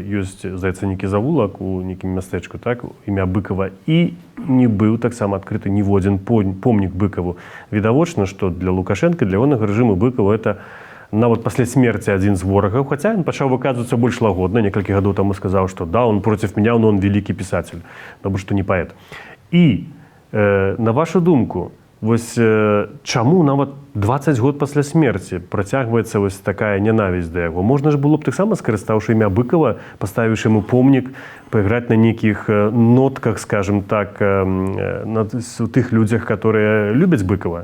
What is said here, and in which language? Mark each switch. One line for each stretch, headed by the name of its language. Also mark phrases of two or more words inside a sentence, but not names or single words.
Belarusian: Ёсць, здаецца, нейкі завулак у нейкім мястэчку, так, імя Быкава, і не быў таксама адкрыты ніводзін помнік Быкаву. Відавочна, што для Лукашэнка, для ягонага рэжыму Быкава это нават пасля смерці адзін з ворагаў, хаця ён пачаў выказвацца больш лагодна, некалькі гадоў таму сказаў, што да,
Russian: он против меня, но он великий писатель, потому что не паэт.
Belarusian: І, на вашу думку, вось чаму нават 20 год пасля смерці працягваецца вось такая нянавісць да яго? Можна ж было б таксама, скарыстаўшы імя Быкава, паставіўшы яму помнік, пайграць на нейкіх нотках,
Russian: скажем так,
Belarusian: на тых людзях, которые любяць Быкава?